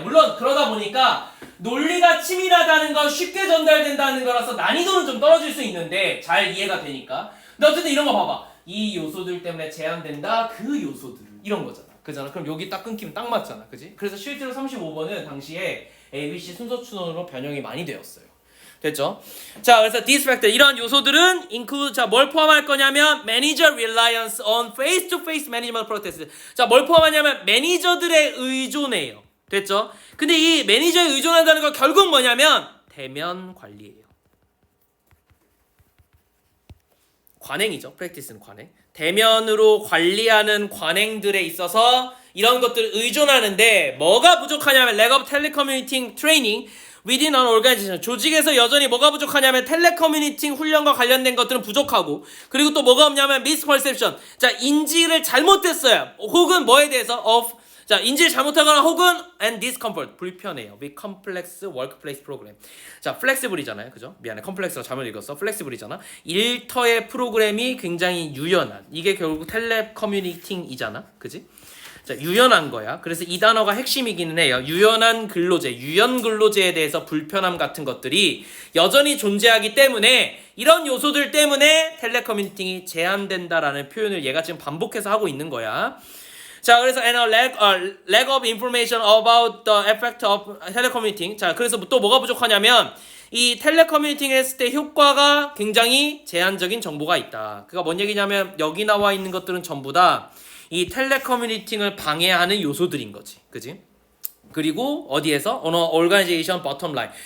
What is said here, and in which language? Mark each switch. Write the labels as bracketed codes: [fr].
[ko] 물론 그러다 보니까 논리가 치밀하다는 건 쉽게 전달된다는 거라서 난이도는 좀 떨어질 수 있는데 잘 이해가 되니까. 근데 어쨌든 이런 거 봐봐. 이 요소들 때문에 제한된다. 그 요소들 이런 거잖아. 그잖아. 그럼 여기 딱 끊기면 딱 맞잖아. 그지? 그래서 실제로 35번은 당시에 ABC 순서 추론으로 변형이 많이 되었어요. 됐죠? 자, 그래서 [en] these factor [ko] 이런 요소들은 [en] include [ko] 자, 뭘 포함할 거냐면 [en] manager reliance on face-to-face management practices. [ko] 자, 뭘 포함하냐면 매니저들의 의존해요. 됐죠? 근데 이 매니저에 의존한다는 건 결국 뭐냐면 대면 관리예요. 관행이죠. practice는 관행. 대면으로 관리하는 관행들에 있어서 이런 것들을 의존하는데 뭐가 부족하냐면 [en] lack of telecommuting training within an organization. [ko] 조직에서 여전히 뭐가 부족하냐면 텔레커뮤니팅 훈련과 관련된 것들은 부족하고 그리고 또 뭐가 없냐면 misperception. 자, 인지를 잘못했어요. 혹은 뭐에 대해서 of 자, 인지를 잘못하거나 혹은 [en] and discomfort. [ko] 불편해요. [en] with complex workplace program. [ko] 자, flexible이잖아요. 그죠? 미안해. complex가 잘못 읽었어. flexible이잖아. 일터의 프로그램이 굉장히 유연한. 이게 결국 텔레커뮤니팅이잖아. 그지? 자, 유연한 거야. 그래서 이 단어가 핵심이기는 해요. 유연한 근로제, 유연 근로제에 대해서 불편함 같은 것들이 여전히 존재하기 때문에 이런 요소들 때문에 텔레커뮤니팅이 제한된다라는 표현을 얘가 지금 반복해서 하고 있는 거야. 자, 그래서 [en] and a lack of information about the effect of telecommuting. [ko] 자, 그래서 또 뭐가 부족하냐면 이 텔레커뮤니팅 했을 때 효과가 굉장히 제한적인 정보가 있다. 그가 뭔 얘기냐면 여기 나와 있는 것들은 전부 다 이 텔레커뮤니팅을 방해하는 요소들인 거지. 그지? 그리고 어디에서? [en] organization bottom line.